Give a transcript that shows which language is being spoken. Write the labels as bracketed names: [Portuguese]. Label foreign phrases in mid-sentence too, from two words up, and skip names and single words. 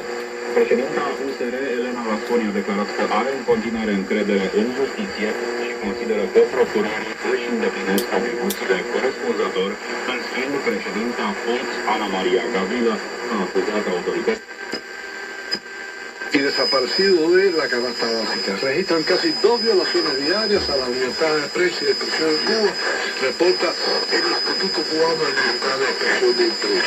[Romanian] Președinta USR, Elena Lasconi, a declarat că are în continuare încredere în justiție și consideră că procurorii își îndeplinesc atribuțiile corespunzător. În schimb, președinta FUNS, Ana Maria Gavrila, a acuzat autorități [Spanish] y desaparecido de la canasta básica. Registran casi 2 violaciones diarias a la libertad de prensa y de expresión en Cuba, reporta el Instituto Cubano de Libertad de Expresión de Prensa.